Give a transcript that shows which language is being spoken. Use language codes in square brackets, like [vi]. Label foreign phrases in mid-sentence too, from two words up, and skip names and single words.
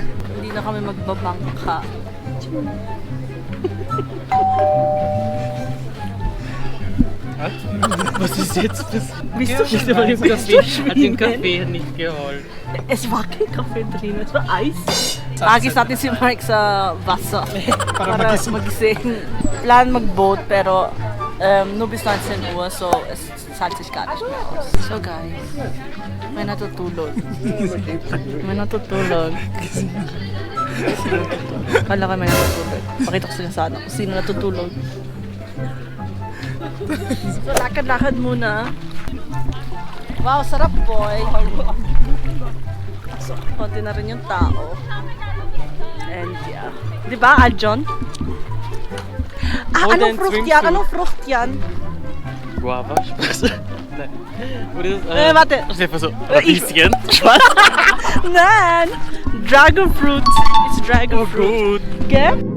[tl] Hindi na kami magbabangka. [de] Was ist jetzt? Bist du Bist du mal im Café? Hat den Kaffee nicht geholt. Es war kein Kaffee drin, es war Eis. [tl] Agis natin si Mark sa Wasser. Para magising. Plan mag-boat pero [de] nur bis 19 Uhr, so es zahlt sich gar nicht mehr aus. [tl] So guys, may natutulog. May natutulog. Kala ka may natutulog. Pakita ko sila sana kung sino natutulog. So lakad-lakad muna. Wow, sarap boy! So, konti na rin yung tao. [en] And yeah. Diba, Aljon? [tl] Ah, anong fruit yan? Anong fruit yan? Guava? [de] Spaß. Nein. Oder ist Warte. Das ist einfach so Radieschen. Spaß. Nein! [en] Dragon fruit. It's dragon fruit. [de] Gut. [en] Okay?